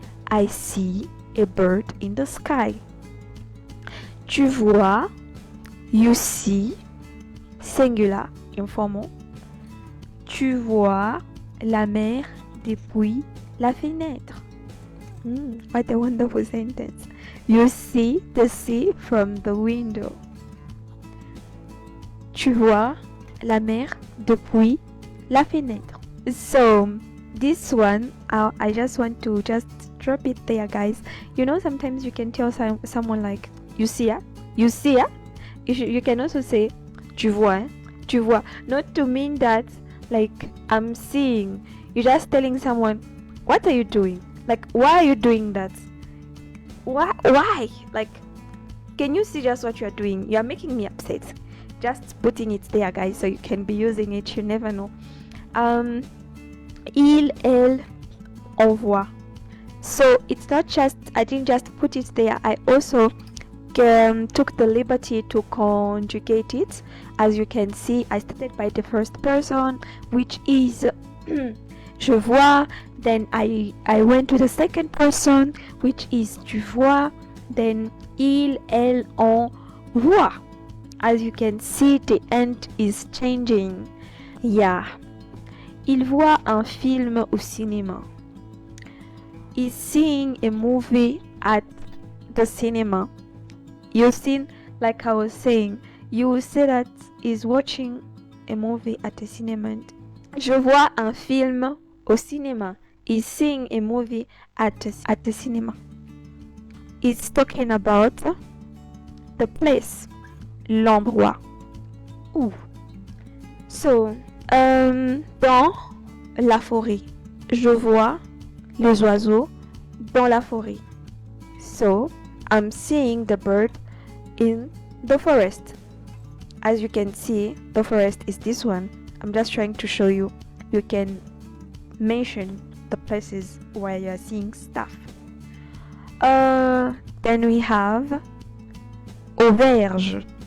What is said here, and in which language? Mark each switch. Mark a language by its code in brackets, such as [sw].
[en] I see a bird in the sky. [fr] Tu vois, [en] you see, singular, informal. [fr] Tu vois la mer depuis la fenêtre. [en] What a wonderful sentence. You see the sea from the window. [fr] Tu vois la mer depuis la fenêtre. [en] So this one, I just want to just drop it there, guys. Sometimes you can tell someone like, you see ya, you see ya. You can also say, [fr] tu vois, hein? Tu vois. [en] Not to mean that like I'm seeing. You're just telling someone, what are you doing? Like, why are you doing that? Why? Like, can you see just what you're doing? You're making me upset. Just putting it there, guys, so you can be using it. You never know. [fr] Il, elle, on voit. [en] So it's not just, I didn't just put it there. I also took the liberty to conjugate it. As you can see, I started by the first person, which is [fr] je vois. [en] Then I went to the second person, which is [fr] tu vois. [en] Then [fr] il, elle, on voit. [en] As you can see, the end is changing. Yeah. [fr] Il voit un film au cinéma. [en] He's seeing a movie at the cinema. You've seen, like I was saying, you will say that he's watching a movie at the cinema. [fr] Je vois un film au cinéma. [en] He's seeing a movie at the cinema. It's talking about the place, [fr] l'endroit. Où. So, dans la forêt. Je vois les oiseaux dans la forêt. [en] So, I'm seeing the bird in the forest. As you can see, the forest is this one. I'm just trying to show you. You can mention the places where you're seeing stuff. Then we have auberge.